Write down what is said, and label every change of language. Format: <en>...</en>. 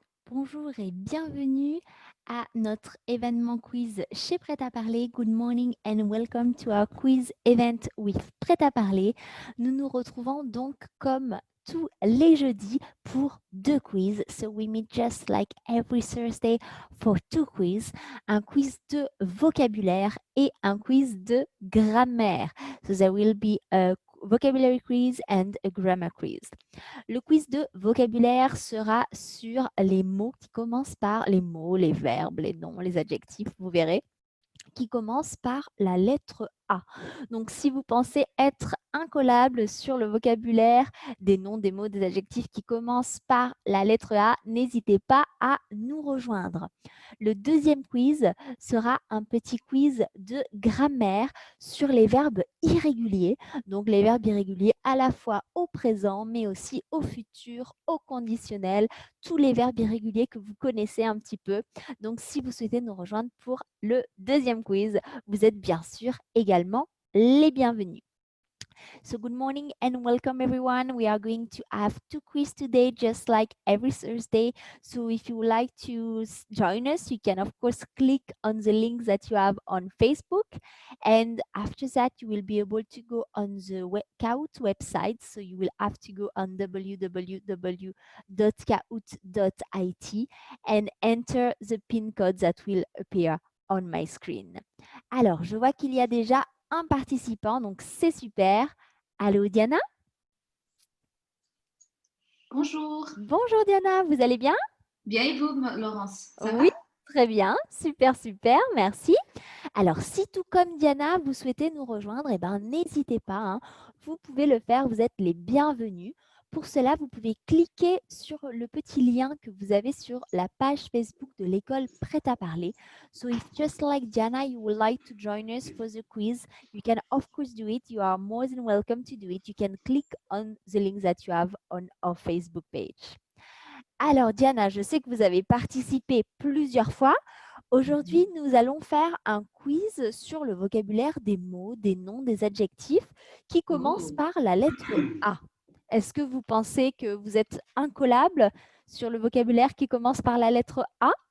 <fr>Bonjour et bienvenue à notre événement quiz chez Prêt à parler.</fr> <en>Good morning and welcome to our quiz event with Prêt à parler.</en> <fr>Nous nous retrouvons donc comme tous les jeudis pour deux quiz.</fr> <en>So we meet just like every Thursday for two quiz.</en> <fr>Un quiz de vocabulaire et un quiz de grammaire.</fr> <en>So there will be a vocabulary quiz and a grammar quiz.</en> <fr>Le quiz de vocabulaire sera sur les mots qui commencent par les mots, les verbes, les noms, les adjectifs, vous verrez, qui commencent par la lettre A. Donc, si vous pensez être incollable sur le vocabulaire des noms, des mots, des adjectifs qui commencent par la lettre A, n'hésitez pas à nous rejoindre. Le deuxième quiz sera un petit quiz de grammaire sur les verbes irréguliers. Donc, les verbes irréguliers à la fois au présent, mais aussi au futur, au conditionnel, tous les verbes irréguliers que vous connaissez un petit peu. Donc, si vous souhaitez nous rejoindre pour le deuxième quiz, vous êtes bien sûr également les bienvenus.</fr> <en>So good morning and welcome everyone. We are going to have two quiz today, just like every Thursday. So if you would like to join us, you can of course click on the link that you have on Facebook. And after that, you will be able to go on the Kahoot website. So you will have to go on www.kahoot.it and enter the PIN code that will appear on my screen.</en> <fr>Alors, je vois qu'il y a déjà un participant, donc c'est super. Allô Diana? Bonjour. Bonjour Diana, vous allez bien? Bien et vous, Laurence? Ça Oui, va? très bien, super, super, merci. Alors, si tout comme Diana, vous souhaitez nous rejoindre, eh ben, n'hésitez pas, hein. Vous pouvez le faire, vous êtes les bienvenus. Pour cela, vous pouvez cliquer sur le petit lien que vous avez sur la page Facebook de l'école Prêt à parler.</fr> <en>So if just like Diana, you would like to join us for the quiz, you can of course do it. You are more than welcome to do it. You can click on the link that you have on our Facebook page.</en> <fr>Alors Diana, je sais que vous avez participé plusieurs fois. Aujourd'hui, nous allons faire un quiz sur le vocabulaire des mots, des noms, des adjectifs qui commencent Oh. par la lettre A. Est-ce que vous pensez que vous êtes incollable sur le vocabulaire qui commence par la lettre A?</fr>